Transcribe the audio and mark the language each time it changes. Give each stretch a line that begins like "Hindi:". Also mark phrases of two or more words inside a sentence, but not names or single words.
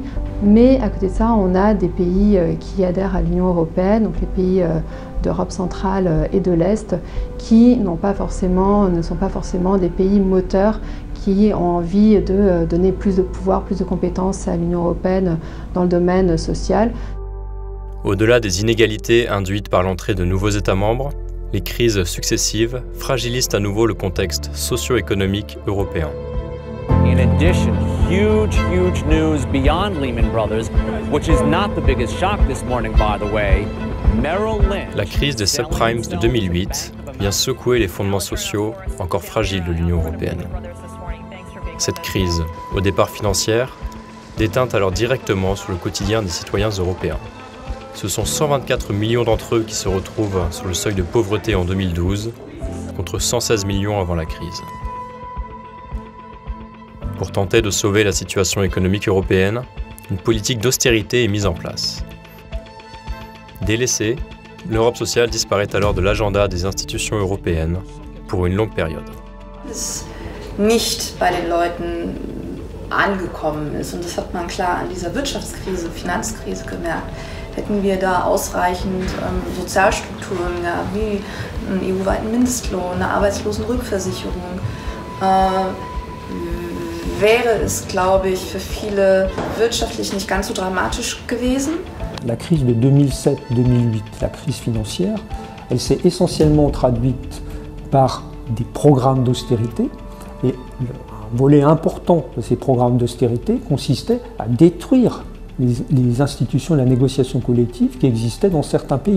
French: Mais à côté de ça, on a des pays qui adhèrent à l'Union européenne, donc les pays d'Europe centrale et de l'Est, qui ne sont pas forcément des pays moteurs qui ont envie de donner plus de pouvoir, plus de compétences à l'Union européenne dans le domaine social. Au-delà des inégalités induites par l'entrée de nouveaux États membres, les crises successives fragilisent à nouveau le contexte socio-économique européen.
English: In addition, huge news beyond Lehman Brothers, which is not the biggest shock this morning, by the way. Merrill Lynch.
French: La crise des subprimes de 2008 vient secouer les fondements sociaux encore fragiles de l'Union européenne. Cette crise, au départ financière, déteint alors directement sur le quotidien des citoyens européens. Ce sont 124 millions d'entre eux qui se retrouvent sur le seuil de pauvreté en 2012, contre 116 millions avant la crise. Pour tenter de sauver la situation économique européenne, une politique d'austérité est mise en place. Délaissée, l'Europe sociale disparaît alors de l'agenda des institutions européennes pour une longue période.
German: Nicht bei den Leuten angekommen ist. Und das hat man klar an dieser Wirtschaftskrise, Finanzkrise gemerkt. Hätten wir da ausreichend Sozialstrukturen, ja, wie einen EU-weiten Mindestlohn, eine Arbeitslosenrückversicherung, wäre es, glaube ich, für viele wirtschaftlich nicht ganz so dramatisch gewesen.
French: La crise de 2007-2008, la crise financière, elle s'est essentiellement traduite par des programmes d'austérité et un volet important de ces programmes d'austérité consistait à détruire les institutions de la négociation collective qui existaient dans certains pays.